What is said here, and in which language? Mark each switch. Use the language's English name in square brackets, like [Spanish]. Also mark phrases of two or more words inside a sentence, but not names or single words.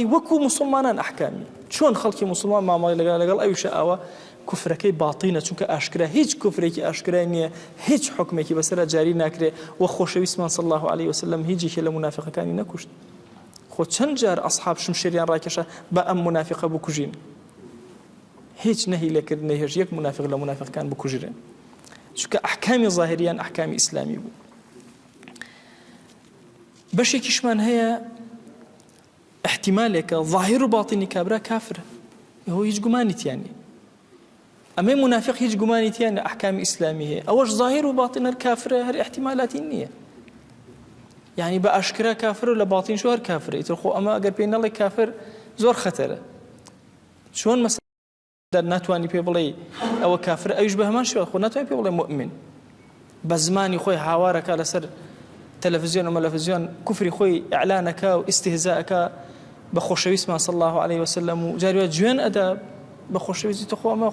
[Central Kurdish] وەکو موسڵمانان ئەحکامی چۆن خەڵکی موسڵمان مامەڵی لەگەڵ ئەویشە ئاوە کوفرەکەی باتینە چونکە ئاشکرا هیچ کوفرێکی ئاشکرای نییە هیچ حکمێکی بەسەرا جاری ناکرێ و خۆشەویستمان [Arabic] صلی الله عليه وسلم [Central Kurdish] هیچێکی لە منافقەکانی نەکوشت خۆ چەند جار ئەصحاب شمشێریان ڕاکێشە بە ئەم منافقە بکوژین هیچ نەهی لێکردنە هێژ یەک منافق لە منافقەکان بکوژرێن چونکە ئەحکامی ظاهریان ئەحکامی ئیسلامی بوو بەشێکیشمان هەیە احتیمالێکە ظاهر و باطنی کابرا کافرە هۆ هیچ گومانیتیان نیە ئەمەی منافق هیچ گومانیتیان لە ئەحکامی ئیسلامی هەیە ئەوەش ظاهر و باطن هەر کافرە هەر احتیمالاتی نییە یعنی بە ئاشکرا کافر و لە باطنش هەر کافرە ئیتر خۆ ئەمە ئەگەر پێی نەڵێ کافر زۆر خەتەرە چۆن مەسەڵەن ناتوانی پێ بڵێ ئەوە کافرە ئەویش بە هەمان شێوە خۆ ناتوانی پێ بڵێ مؤمن بە زمانی خۆی هاوارەکە لەسەر تەلەڤیزیۆن و مەلەڤیزیۆن کوفری خۆی ئیعلانەکە و ئیستیهزاءەکە بە خۆشەویستمان [Arabic] صلی الله عليه وسلم [Central Kurdish] و جاروە جوێن ئەدا بە خۆشەویستی تۆ خۆ ئەمە